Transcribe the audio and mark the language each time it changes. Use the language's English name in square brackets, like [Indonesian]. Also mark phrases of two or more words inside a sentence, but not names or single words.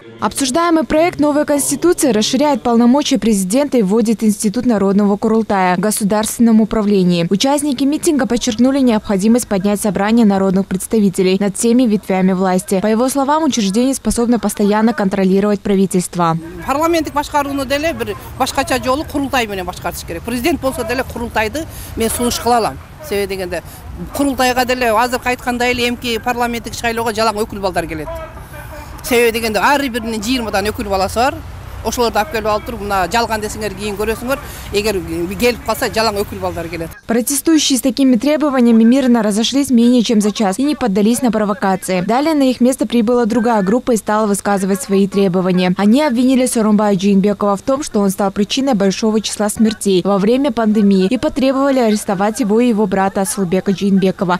[Russian] Обсуждаемый проект новой Конституции расширяет полномочия президента и вводит институт народного Курултая в государственном управлении. Участники митинга подчеркнули необходимость поднять собрание народных представителей над всеми ветвями власти. По его словам, учреждение способно постоянно контролировать правительство. [Kyrgyz] Себеби дегенде курултайга деле азыркы айткандай эле эмки парламенттик шайлоого жалаң өкүл балдар келет. Себеби дегенде ар биринин 20 өкүл баласы бар. Ошолорду алып келип алып туруп мына жалган десеңер кийин көрөсүңөр, эгер келип калса жалаң өкүл балдар келет. [Russian] Протестующие с такими требованиями мирно разошлись менее чем за час и не поддались на провокации. Далее на их место прибыла другая группа и стала высказывать свои требования. Они обвинили Сооронбая Жээнбекова в том, что он стал причиной большого числа смертей во время пандемии и потребовали арестовать его и его брата Асылбека Жээнбекова.